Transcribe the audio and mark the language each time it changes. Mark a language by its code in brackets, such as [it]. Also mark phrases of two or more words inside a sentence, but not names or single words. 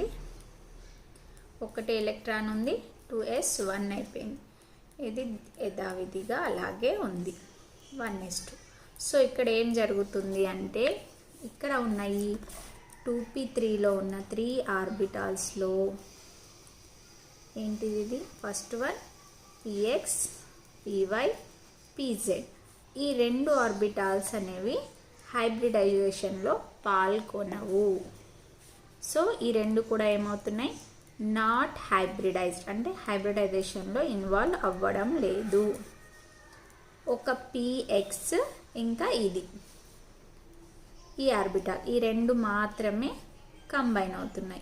[te] ఒకటే ఎలక్ట్రాన్ ఉంది, 2s1 అయిపోయింది. ఇది యథావిధిగా అలాగే ఉంది 1s2. సో ఇక్కడ ఏం జరుగుతుంది అంటే ఇక్కడ ఉన్న ఈ 2p3లో ఉన్న 3 ఆర్బిటాల్స్లో ఏంటిది? ఇది [en] first one [te] px py pz. ఈ రెండు ఆర్బిటాల్స్ అనేవి హైబ్రిడైజేషన్లో పాల్గొనవు. సో ఈ రెండు కూడా ఏమవుతున్నాయి? [en] not hybridized, [te] అంటే హైబ్రిడైజేషన్లో ఇన్వాల్వ్ అవ్వడం లేదు. ఒక px ఇంకా ఇది ఈ ఆర్బిటాల్, ఈ రెండు మాత్రమే కంబైన్ అవుతున్నాయి.